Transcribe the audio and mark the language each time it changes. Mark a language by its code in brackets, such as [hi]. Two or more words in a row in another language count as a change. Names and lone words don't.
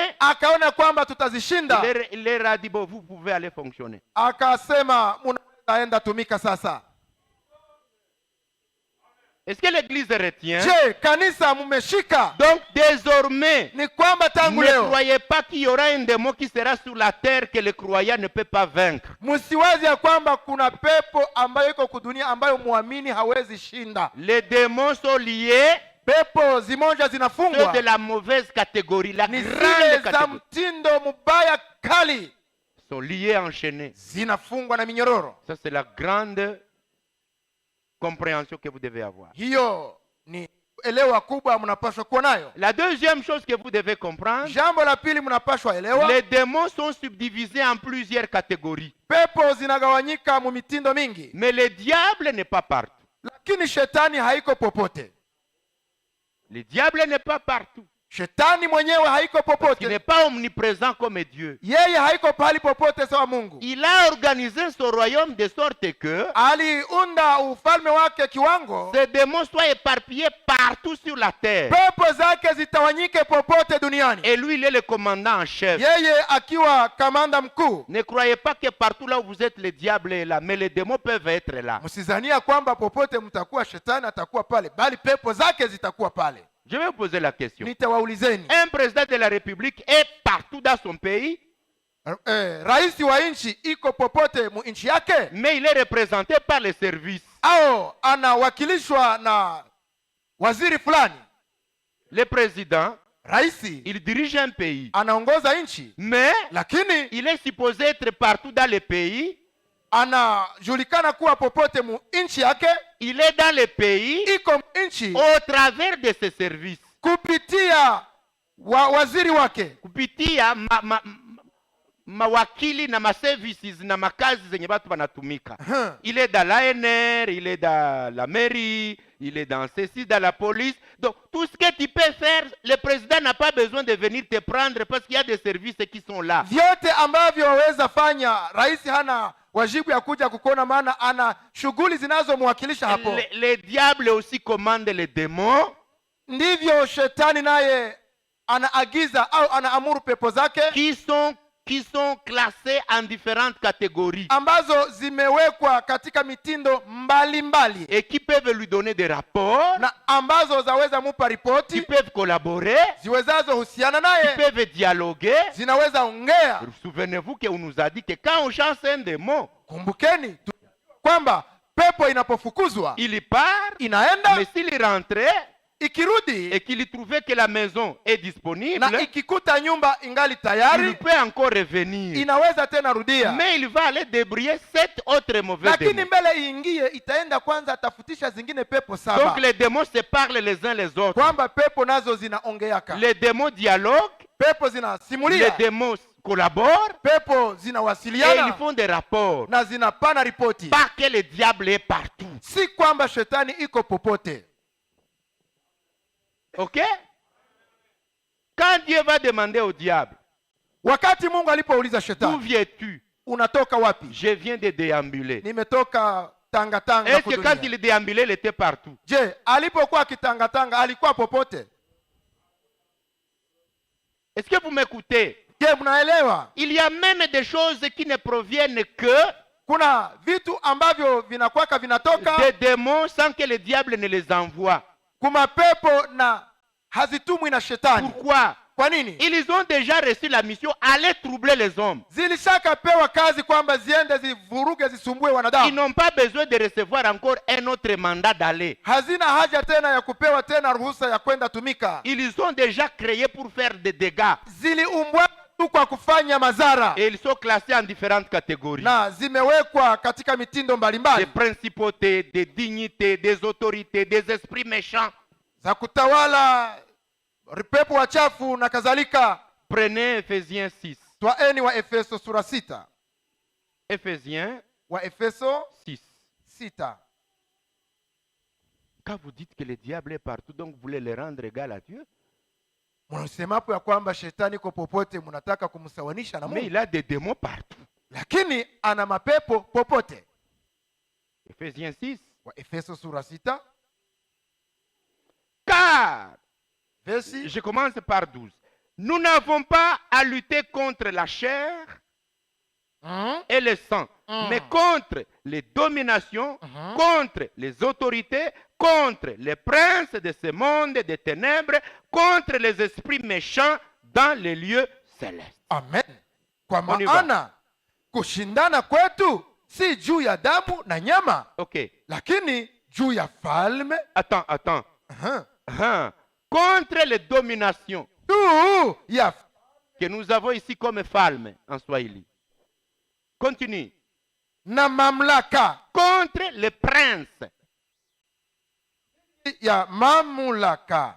[sw] akaona kwamba tutazishinda, [fr] il leur a dit, bon, vous pouvez aller fonctionner. [sw] akasema munaweza enda tumika sasa. [fr] Est-ce que l'église retient? [sw] Je, kanisa mmeshika? [fr] Donc désormais, [sw] Ni kwamba tangu [fr] ne [sw] leo [fr] croyez pas qu'il y aura un démon qui sera sur la terre que le croyant ne peut pas vaincre. [sw] msiwazi ya kwamba kuna pepo ambayo iko kudunia ambayo muamini hawezi shinda. [fr] Les démons sont liés, [sw] Pepo zimoja [fr] ceux [sw] zinafungwa [fr] de la mauvaise catégorie, la [sw] ni zile [fr] grande [sw] za [fr] catégorie, [sw] mtindo mbaya kali, [fr] sont liés, enchaînés. [sw] zinafungwa na minyororo. [fr] Ça, c'est la grande compréhension que vous devez avoir. [sw] Hiyo ni elewa kubwa mnapaswa kuwa nayo. [fr] La deuxième chose que vous devez comprendre, [sw] Jambo la pili mnapaswa elewa, [fr] les démons sont subdivisés en plusieurs catégories. [sw] pepo zinagawanyika mu mitindo mingi, [fr] Mais le diable n'est pas partout. [sw] lakini shetani haiko popote. [fr] Le diable n'est pas partout. [sw] Shetani mwenyewe haiko [fr] Il n'est [sw] popote, [fr] pas omniprésent comme Dieu. [sw] yeye haiko pahali popote sawa Mungu. [fr] Il a organisé son royaume de sorte que [sw] Aliunda ufalme wake kiwango [fr] ces démons soient éparpillés partout sur la terre. [sw] pepo zake zitawanyike popote duniani, [fr] Et lui, il est le commandant en chef. [sw] yeye akiwa kamanda mkuu. [fr] Ne croyez pas que partout là où vous êtes, le diable est là. Mais les démons peuvent être là. [sw] Msizania kwamba popote mtakuwa shetani atakuwa pale, bali pepo zake zitakuwa pale. [fr] Je vais vous poser la question. [sw] Nitawaulizeni, [fr] Un président de la République est partout dans son pays, [sw] rais wa nchi iko popote mu nchi yake, [fr] mais il est représenté par les services. [sw] au anawakilishwa na waziri fulani? [fr] Le président, [sw] Raisi [fr] il dirige un pays, [sw] anaongoza nchi, [fr] mais [sw] lakini [fr] il est supposé être partout dans le pays. [sw] anajulikana kuwa popote mu nchi yake, [fr] Il est dans le pays [sw] iko nchi [fr] au travers de ses services. [sw] kupitia waziri wake, Kupitia mawakili na maservices na makazi zenye watu wanatumika. [fr] Il est dans l'ANR, il est dans la mairie, il est dans ceci, dans la police. Donc tout ce que tu peux faire, le président n'a pas besoin de venir te prendre parce qu'il y a des services qui sont là. [sw] vyote ambavyo waweza fanya, rais hana wajibu ya kuja kukuona, maana ana shughuli zinazomwakilisha hapo. [fr] Le diable aussi commande les démons. [sw] Ndivyo shetani naye anaagiza au anaamuru pepo zake [fr] qui sont classés en différentes catégories [sw] ambazo zimewekwa katika mitindo mbalimbali [fr] et qui peuvent lui donner des rapports, [sw] na ambazo zaweza mupa [fr] qui [sw] ripoti, [fr] peuvent collaborer, [sw] ziwezazo husiana [fr] qui [sw] naye, [fr] peuvent dialoguer. [sw] zinaweza ongea. [fr] Souvenez-vous qu'on nous a dit que quand on chasse un démon, [sw] Kumbukeni kwamba pepo inapofukuzwa [fr] il part, [sw] inaenda, [fr] mais s'il rentrait [sw] ikirudi [fr] et qu'il trouvait que la maison est disponible, [sw] na ikikuta nyumba ingali [fr] il [sw] tayari, [fr] peut encore revenir. [sw] inaweza tena rudia, [fr] Mais il va aller débrouiller 7 autres mauvais [sw] lakini [fr] démons. [sw] mbele iingie, itaenda kwanza atafutisha zingine pepo saba, [fr] Donc les démons se parlent les uns les autres. [sw] kwamba pepo nazo zinaongeaka, [fr] Les démons dialoguent, [sw] pepo [fr] les [sw] zinasimulia, [fr] démons collaborent [sw] pepo [fr] et ils [sw] zinawasiliana [fr] font des rapports. [sw] na zinapana ripoti. [fr] Pas que le diable est partout. [sw] Si kwamba shetani iko popote. Ok? [fr] Quand Dieu va demander au diable, [sw] Wakati Mungu alipouliza [fr] d'où [sw] shetani, [fr] viens-tu? [sw] unatoka wapi? [fr] Je viens de déambuler. [sw] Nimetoka tangatanga. [fr] Est-ce que quand il déambulait, il était partout? [sw] Je, alipokuwa akitangatanga alikuwa popote? [fr] Est-ce que vous m'écoutez? [sw] Je, mnaelewa? [fr] Il y a même des choses qui ne proviennent que [sw] Kuna vitu ambavyo vinakwaka vinatoka [fr] des démons sans que le diable ne les envoie. [sw] kuma pepo na hazitumwi na shetani. [fr] Pourquoi? [sw] Kwa nini? [fr] Ils ont déjà reçu la mission aller troubler les hommes. [sw] Zilishakapewa kazi kwamba ziende zivuruge, zisumbue [fr] Ils [sw] wanadamu. [fr] n'ont pas besoin de recevoir encore un autre mandat d'aller. [sw] Hazina haja tena ya kupewa tena ruhusa ya kwenda tumika. [fr] Ils sont déjà créés pour faire des dégâts. [sw] Ziliumbwa tu kwa kufanya madhara [fr] Et ils sont classés en différentes catégories. [sw] na zimewekwa katika mitindo [fr] Des [sw] mbalimbali [fr] principautés, des dignités, des autorités, des esprits méchants. [sw] za kutawala, pepo wachafu na kadhalika. [fr] Prenez Ephésiens 6. [sw] Twaeni wa Efeso sura 6. [fr] Ephésiens [sw] Wa Efeso 6. 6. [fr] Quand vous dites que le diable est partout, donc vous voulez le rendre égal à Dieu, [sw] Mnasemapo ya kwamba shetani iko popote, mnataka kumsawanisha na [fr] mais [sw] Mungu, [fr] il a des démons partout. [sw] lakini ana mapepo popote. [fr] Ephésiens 6. [sw] Wa Efeso sura 6 [fr] Car, [sw] versi [fr] je commence par 12. Nous n'avons pas à lutter contre la chair et le sang, mais contre les dominations, contre les autorités, contre les princes de ce monde des ténèbres, contre les esprits méchants dans les lieux célestes. [sw] Amen. Kwa [fr] On y va. [sw] maana kushindana kwetu si juu ya damu na nyama, Ok, lakini juu ya falme, [fr] attends. Contre les dominations [sw] juu ya [fr] que nous avons ici comme falme en Swahili. Continue. [sw] na mamlaka, [fr] Contre les princes. [sw] ya mamlaka.